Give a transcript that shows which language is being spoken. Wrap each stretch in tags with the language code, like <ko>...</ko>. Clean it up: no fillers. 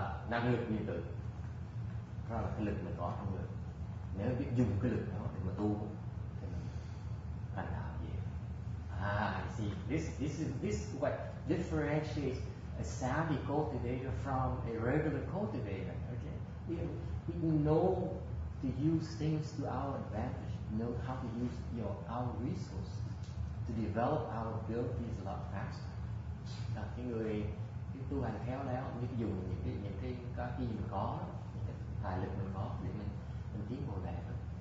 <vi>Năng lực nguyên tử. Đó là cái lực mình có trong người. Nếu biết dùng cái lực đó để mà tu thì mình thành đạo gì?</vi> <en>I see. This what differentiates a savvy cultivator from a regular cultivator. Okay, we know to use things to our advantage. Know how to use our resources to develop our abilities a lot faster.</en> <vi>Cái người tu hành khéo léo biết dùng những cái gì mình có, những cái tài lực mình có để mình tiến bộ lẹ hơn.</vi>